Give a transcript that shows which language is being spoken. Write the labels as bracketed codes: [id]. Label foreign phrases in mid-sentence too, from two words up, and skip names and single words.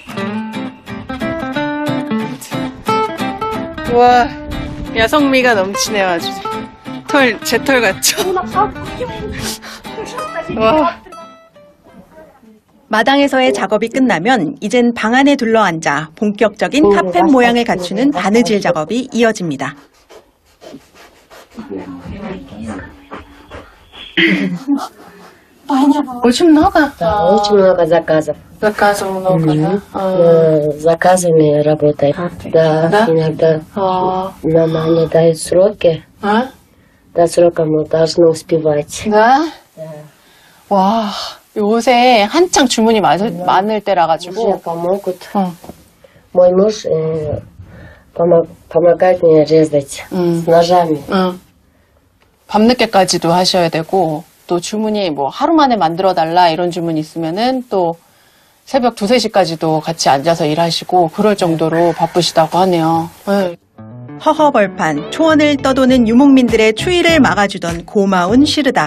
[ko] 와, 야성미가 넘치네요, 아주. 제 털 같죠? 와. 마당에서의 작업이 끝나면 이젠 방 안에 둘러앉아 본격적인 카펫 모양을 갖추는 바느질 작업이 이어집니다. [ru] Очень много? Да, очень много заказов. Заказов много, да? С заказами работаем. Да, иногда нам они дают сроки. До срока мы должны успевать. Да? [ko] 와, 요새 한창 주문이 많을 때라 [ru] Мне [ko] 가지고. [ru] помогут. Мой муж помогает мне резать с ножами. [ko] 밤늦게까지도 하셔야 되고, 또 주문이 뭐 하루 만에 만들어 달라 이런 주문이 있으면은 또 새벽 2, 3시까지도 같이 앉아서 일하시고 그럴 정도로 바쁘시다고 하네요. 네. 허허벌판, 초원을 떠도는 유목민들의 추위를 막아주던 고마운 시르닥.